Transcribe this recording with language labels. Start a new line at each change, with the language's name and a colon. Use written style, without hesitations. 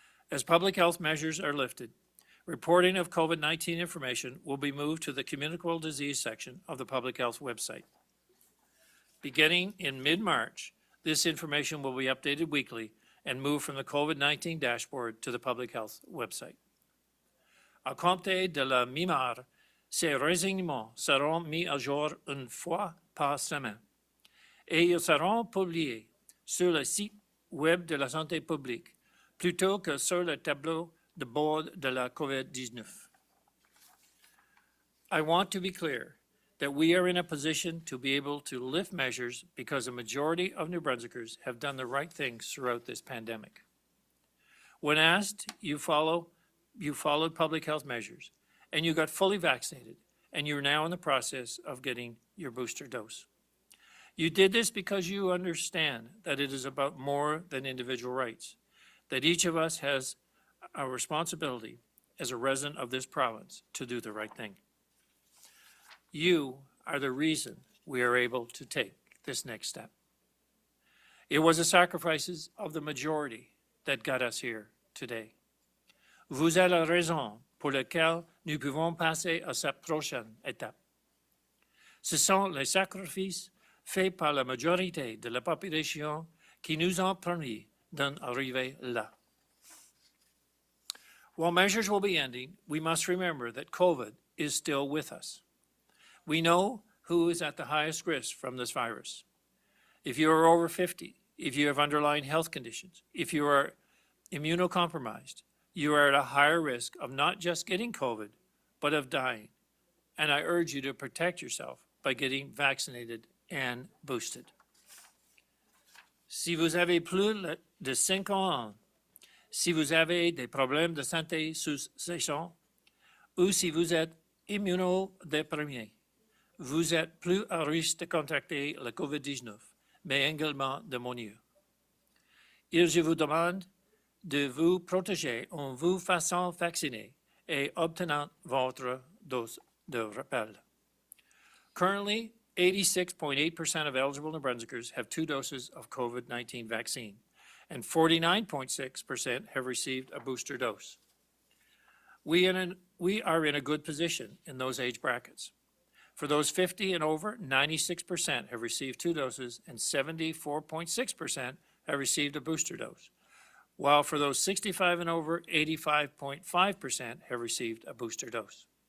English: As public health measures are lifted, reporting of COVID-19 information will be moved to the communicable disease section of the public health website. Beginning in mid-March, this information will be updated weekly and moved from the COVID-19 dashboard to the public health website.
French: À compter de la mi-mars, ces renseignements seront mis à jour une fois par semaine et ils seront publiés sur le site web de la santé publique plutôt que sur le tableau de bord de la COVID-19.
English: I want to be clear that we are in a position to be able to lift measures because a majority of New Brunswickers have done the right things throughout this pandemic. When asked, you followed public health measures and you got fully vaccinated and you're now in the process of getting your booster dose. You did this because you understand that it is about more than individual rights, that each of us has a responsibility as a resident of this province to do the right thing. You are the reason we are able to take this next step. It was the sacrifices of the majority that got us here today.
French: Vous êtes la raison pour laquelle nous pouvons passer à cette prochaine étape. Ce sont les sacrifices faits par la majorité de la population qui nous ont permis d'en arriver là.
English: While measures will be ending, we must remember that COVID is still with us. We know who is at the highest risk from this virus. If you are over 50, if you have underlying health conditions, if you are immunocompromised, you are at a higher risk of not just getting COVID, but of dying. And I urge you to protect yourself by getting vaccinated and boosted.
French: Si vous avez plus de 5 ans, si vous avez des problèmes de santé sous-jacents, ou si vous êtes immunodéprimé, vous êtes plus à risque de contracter la COVID-19, mais également de mourir. Je vous demande de vous protéger en vous faisant vacciner et obtenant votre dose de rappel.
English: Currently, 86.8% of eligible New Brunswickers have 2 doses of COVID-19 vaccine, and 49.6% have received a booster dose. We are in a good position in those age brackets. For those 50 and over, 96% have received 2 doses and 74.6% have received a booster dose, while for those 65 and over, 85.5% have received a booster dose.